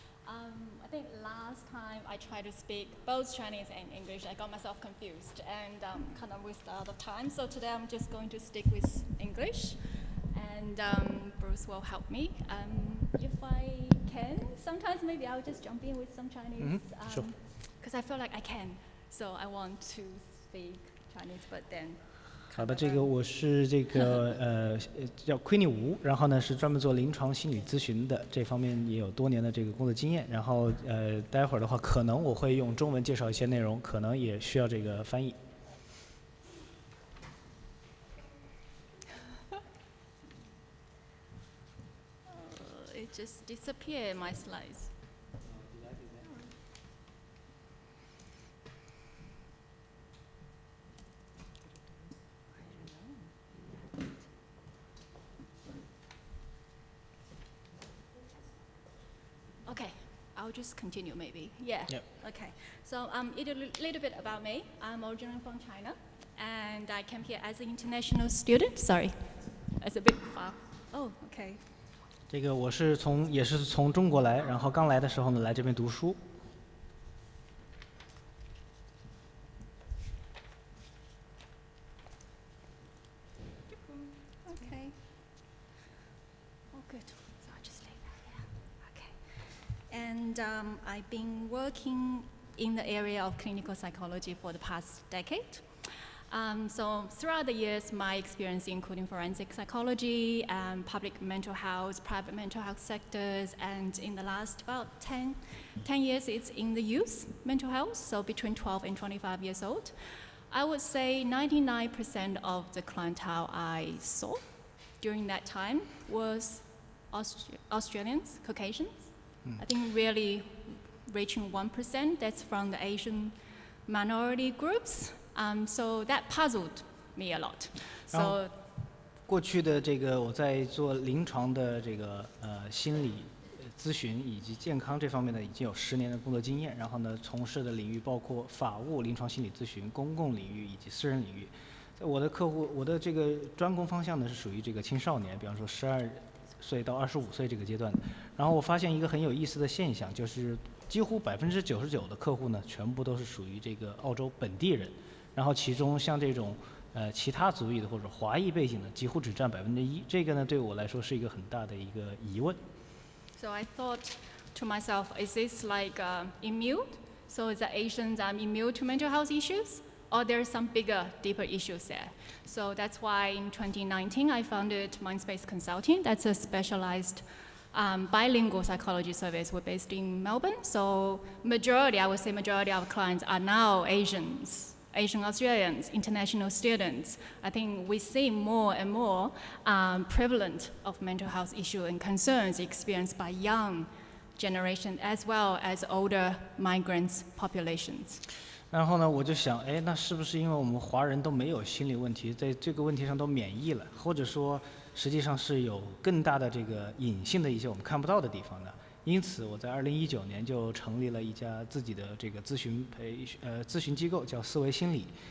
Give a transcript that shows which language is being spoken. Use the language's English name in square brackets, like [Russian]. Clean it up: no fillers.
[English] I think last time I tried to speak both Chinese and English, I got myself confused and kind of wasted a lot of time. So today I'm just going to stick with English, and Bruce will help me. If I can, sometimes maybe I'll just jump in with some Chinese, sure. Because I feel like I can. So I want to speak Chinese, but then. [Chinese] 好的，这个我是这个叫 Queenie 吴，然后呢是专门做临床心理咨询的，这方面也有多年的这个工作经验。然后待会儿的话，可能我会用中文介绍一些内容，可能也需要这个翻译。 [English] It just disappeared my slides. Okay, I'll just continue maybe. Yeah. Yep. Okay. So a little bit about me. I'm originally from China, and I came here as an international student. Sorry, it's a bit far. Oh, okay. [Chinese] 这个我也是从中国来，然后刚来的时候呢，来这边读书。 [English] Okay. Oh, good. So I'll just leave that here. Okay. And I've been working in the area of clinical psychology for the past decade. So throughout the years, my experience including forensic psychology, public mental health, private mental health sectors, and in the last about 10 years, it's in the youth mental health, so between 12 and 25 years old. I would say 99% of the clientele I saw during that time was Australians, Caucasians. I think really reaching 1%, that's from the Asian minority groups. So that puzzled me a lot. So [Chinese] 过去的这个我在做临床的这个心理咨询以及健康这方面呢，已经有10年的工作经验。然后呢，从事的领域包括法务、临床心理咨询、公共领域以及私人领域。我的客户，我的这个专攻方向呢是属于这个青少年，比方说12岁到25岁这个阶段的。然后我发现一个很有意思的现象，就是几乎99%的客户呢，全部都是属于这个澳洲本地人。然后其中像这种其他族裔的或者华裔背景的，几乎只占1%。这个呢，对我来说是一个很大的一个疑问。 [English] So I thought to myself, is this like immune? So is the Asians immune to mental health issues? Or there's some bigger, deeper issues there? So that's why in 2019 I founded Mindspace Consulting. That's a specialized bilingual psychology service. We're based in Melbourne. So I would say majority of clients are now Asian Australians, international students. I think we see more and more prevalent of mental health issues and concerns experienced by young generation as well as older migrants populations. [Chinese] 然后呢，我就想，那是不是因为我们华人都没有心理问题，在这个问题上都免疫了，或者说实际上是有更大的这个隐性的一些我们看不到的地方呢？因此，我在2019年就成立了一家自己的这个咨询机构，叫思维心理。